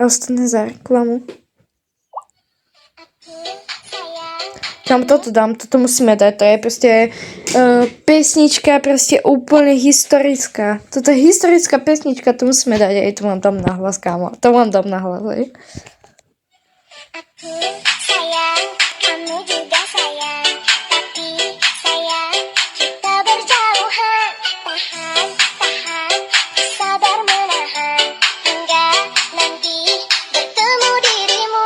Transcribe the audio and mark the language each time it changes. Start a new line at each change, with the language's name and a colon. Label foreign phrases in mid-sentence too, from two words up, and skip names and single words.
Slovak: A ostane za reklamu. Kam toto dám, toto musíme dať, to je proste pesnička, proste úplne historická. Toto je historická pesnička, to musíme dať, aj to vám dám na hlas, kámo. To vám dám na hlas, aj.
Malay: Aku sayang, kamu juga sayang, tapi sayang, kita berjauhan. Tahan, tahan, sabar menahan, hingga nanti bertemu dirimu.